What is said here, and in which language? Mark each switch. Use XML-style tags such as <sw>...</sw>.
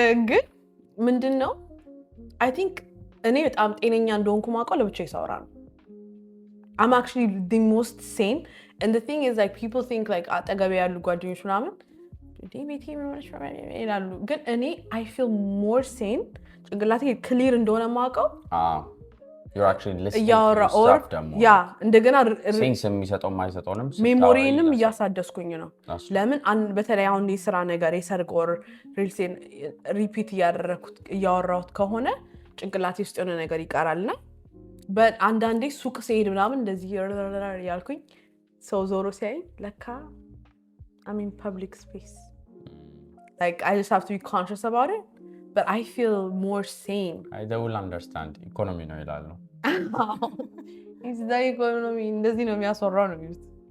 <am>ግን ምንድነው I think እኔ በጣም ጤነኛ እንደሆንኩ ማውቀው ለብቻዬ ሳወራ ነው።</am> <en>I'm actually the most sane and the thing is like people think like</en> <am>አጠገቤ ያሉ ጓደኞች ምናምን ቤቴ ምንሆነች ይላሉ ግን እኔ</am> <en>I feel more sane</en> <am>ጭንቅላቴ ክሊር እንደሆነ ማውቀው</am> <en>you're actually listening to the stuff ደግሞ</en> <am>ያ እንደገና ሴንስ የሚሰጠው ማይሰጠውንም ሜሞሪንም እያሳደስኩኝ ነው ለምን በተለይ አሁን የስራ ነገር የሰርግ or ሪልሴን ሪፒት እያወራሁት ከሆነ ጭንቅላቴ ውስጥ የሆነ ነገር ይቀራልና አንዳንዴ ሱቅ ሲሄድ ምናምን እንደዚህ ያልኩኝ ሰው ዞሮ ሲያይ ለካ</am> <en>I'm in public space like I just have to be conscious about it but I feel more sane they will understand economy</en> <am>ነው ይላሉ</am> <en>it's the economy</en> <am>እንደዚህ ነው የሚያስወራው ነው የሚሉት</am>